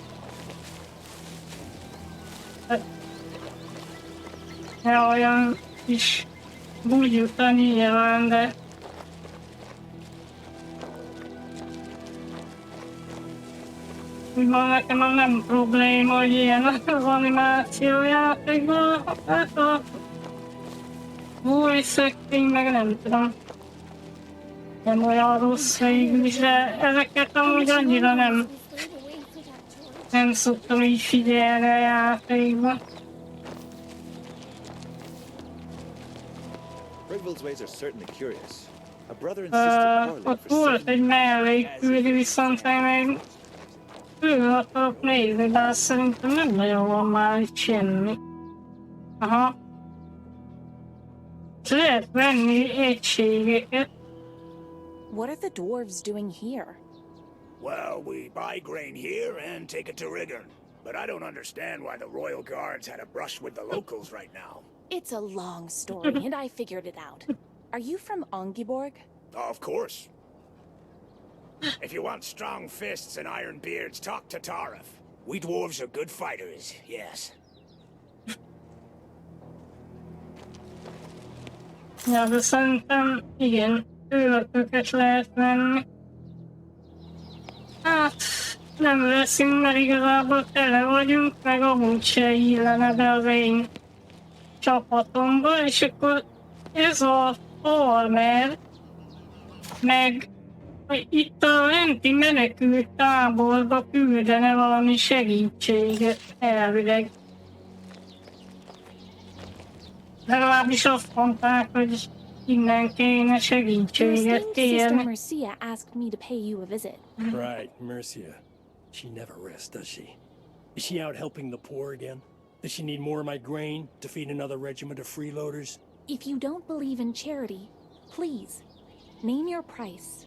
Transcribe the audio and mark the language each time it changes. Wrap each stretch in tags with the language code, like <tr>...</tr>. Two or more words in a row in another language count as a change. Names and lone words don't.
<hu>Ja, olyan kis bugyuta nyilván, de... Úgymond nekem nem probléma, hogy ilyen az animációjátékban, hát a</hu> <en>voice acting</en> <hu>meg nem tudom. Nem olyan rossz végül is, de ezeket amúgy annyira nem szoktam így figyelni a játékban.</hu> <en>Rickville's ways are certainly curious. A brother and sister quarreling</en> <hu>Ott</hu> <en>for</en> <hu>volt 7 egy mellékküldi, viszont én még külön akarok nézni, de azt szerintem nem nagyon van már itt semmi. Aha. Lehet venni egységeket.</hu> <en>What are the dwarves doing here? Well, we buy grain here and take it to Riggern. But I don't understand why the Royal Guards had a brush with the locals right now. It's a long story, and I figured it out. Are you from Ongiborg? Of course. If you want strong fists and iron beards, talk to Tarif. We dwarves are good fighters, yes.</en> <hu>Ja, de szerintem igen, őrököket lehet venni. Hát nem veszünk, mert igazából tele vagyunk, meg amúgy se illene be az én csapatomba, és akkor ez a farmer, meg itt a lenti menekült táborba küldene valami segítséget elvileg. Legalábbis azt mondták, hogy innen kéne</hu> <en>Your</en> <hu>segítséget</hu> <en>esteemed sister</en> <hu>kérni.</hu> <en>Mercia asked me to pay you a visit. Right, Mercia. She never rests, does she? Is she out helping the poor again? Does she need more of my grain to feed another regiment of freeloaders? If you don't believe in charity, please, name your price.</en>